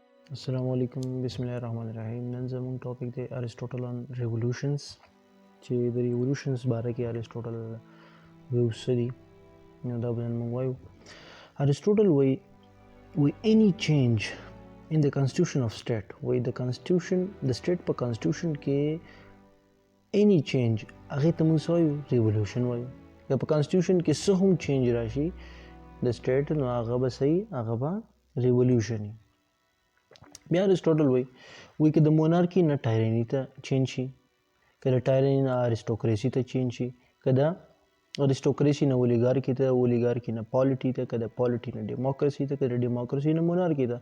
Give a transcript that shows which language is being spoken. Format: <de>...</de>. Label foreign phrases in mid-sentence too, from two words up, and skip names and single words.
<ar>السلام عليكم، بسم الله الرحمن الرحيم.</ar> <ps>نن زموږ ټاپک دی</ps> <en>Aristotle on revolutions</en> <ps>چې د revolutions باره کې Aristotle ویو څه دي نو دا به نن موږ وایو.</ps> <en>Aristotle وایي any change in the constitution of state وایي the state په constitution کې any change</en> <ps>هغې ته موږ وایو</ps> <en>revolution وایو.</en> <ps>یا په constitution کې څه هم change راشي د state نو هغه به صحیح هغه به revolution وي. بیا اریسټوټل وایي که د مونارکي نه ټایرني ته چینج شي، که د ټایرني نه اریسټوکریسي ته چینج شي، که د اریسټوکریسي نه اولیګارکي ته، اولیګارکي نه پالیټي ته، که د پالیټي نه ډیموکراسي ته، که د ډیموکراسي نه مونارکي ته.</ps>